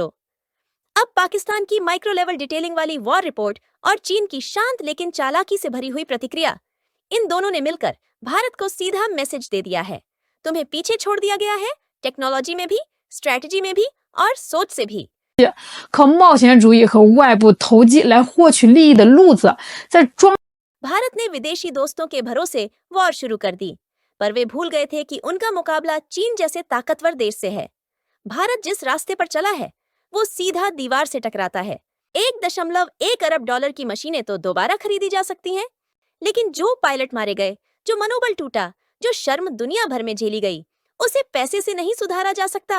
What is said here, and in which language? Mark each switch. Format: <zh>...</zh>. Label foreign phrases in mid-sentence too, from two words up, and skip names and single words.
<hi>अब पाकिस्तान की</hi> <en>micro level detailing</en> <hi>वाली</hi> <en>war report</en> <hi>और चीन की शांत लेकिन चालाकी से भरी हुई प्रतिक्रिया, इन दोनों ने मिलकर भारत को सीधा मैसेज दे दिया है, तुम्हें पीछे छोड़ दिया गया है, टेक्नोलॉजी में भी, स्ट्रैटेजी में भी और सोच से भी।</hi> <zh>靠冒险主义和外部投机来获取利益的路子，在装</zh> <hi>भारत ने विदेशी दोस्तों के भरोसे वॉर शुरू कर दी, पर वे भूल गए थे कि उनका मुकाबला चीन जैसे ताकतवर देश से है। भारत जिस रास्ते पर चला है वो सीधा दीवार से टकराता है। 1.1 अरब डॉलर की मशीनें तो दोबारा खरीदी जा सकती हैं, लेकिन जो पायलट मारे गए, जो मनोबल टूटा, जो शर्म दुनिया भर में झेली गई, उसे पैसे से नहीं सुधारा जा सकता।</hi>